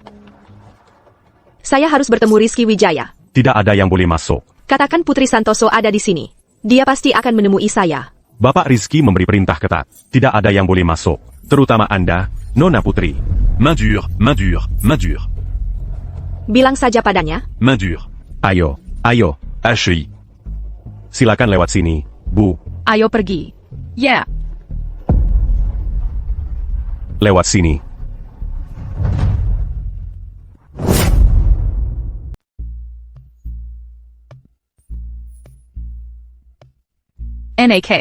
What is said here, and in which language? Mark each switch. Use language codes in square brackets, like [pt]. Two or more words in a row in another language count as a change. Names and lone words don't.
[id] Saya harus bertemu Rizky Wijaya. Tidak ada yang boleh masuk. Katakan Putri Santoso ada di sini. Dia pasti akan menemui saya. Bapak Rizky memberi perintah ketat. Tidak ada yang boleh masuk. Terutama Anda, Nona Putri. Main dure, main dure, main dure. Bilang saja padanya. Main dure. Ayo, Ayo, Ashley. silakan lewat sini, Bu. Ayo pergi. Ya, Lewat sini. NAK.